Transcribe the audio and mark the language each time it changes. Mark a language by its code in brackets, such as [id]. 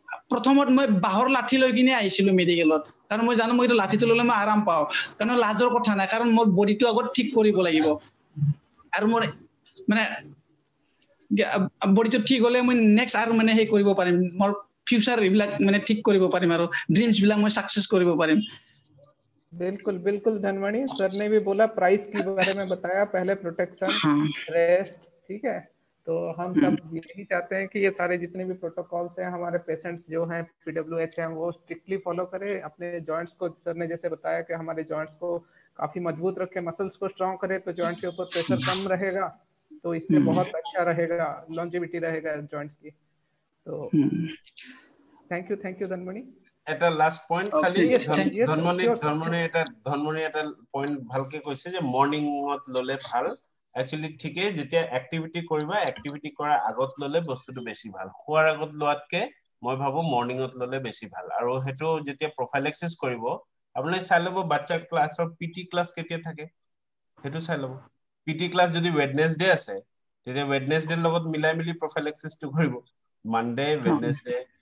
[as] প্ৰথমত মই বাহৰ লাঠি লৈ কিনে আইছিলো মেডিকেলত কাৰণ মই জানো মই এটা লাঠিটো ললে মই আৰাম পাও কাৰণ লাজৰ কথা নাই কাৰণ মোৰ বডিটো আগত ঠিক কৰিব লাগিব আৰু মোৰ মানে বডিটো ঠিক হলে মই নেক্সট আৰু মানে হে কৰিব পাৰিম মোৰ ফিউচাৰ ইবিলাক মানে ঠিক কৰিব পাৰিম আৰু ড্ৰিমছ বিলাক মই সাকসেস কৰিব পাৰিম [hi] बिल्कुल बिल्कुल धनमणि सर ने भी बोला प्राइस के बारे में बताया पहले प्रोटेक्शन रेस्ट ठीक है तो हम सब यही चाहते हैं कि ये सारे जितने भी प्रोटोकॉल्स हैं हमारे पेशेंट्स जो हैं PWH हैं वो स्ट्रिक्टली फॉलो करें अपने जॉइंट्स को सर ने जैसे बताया कि हमारे जॉइंट्स को काफी मजबूत रखें मसल्स को स्ट्रांग करें तो जॉइंट के ऊपर प्रेशर कम रहेगा तो इससे बहुत अच्छा रहेगा लॉन्जेविटी रहेगा जॉइंट्स की तो थैंक यू धनमणि [as] এটা লাস্ট পয়েন্ট খালি ধনমণি এটা পয়েন্ট ভালকে কৈছে যে মর্নিংত ললে ভাল একচুয়ালি ঠিকে যেতিয়া অ্যাক্টিভিটি কৰিবা অ্যাক্টিভিটি কৰাৰ আগত ললে বস্তুটো বেছি ভাল খোৱাৰ আগত লোৱাতকে মই ভাবো মর্নিংত ললে বেছি ভাল আৰু হেটো যেতিয়া প্ৰফাইলেক্সিস কৰিব আপুনি চাই লব বাচ্চা ক্লাছৰ পিটি ক্লাছ কেতিয়া থাকে হেটো চাই লব পিটি ক্লাছ যদি ওয়েডনেসডে আছে তেতিয়া ওয়েডনেসডে লগত মিলাই মিলি প্ৰফাইলেক্সিসটো কৰিব মানডে ওয়েডনেসডে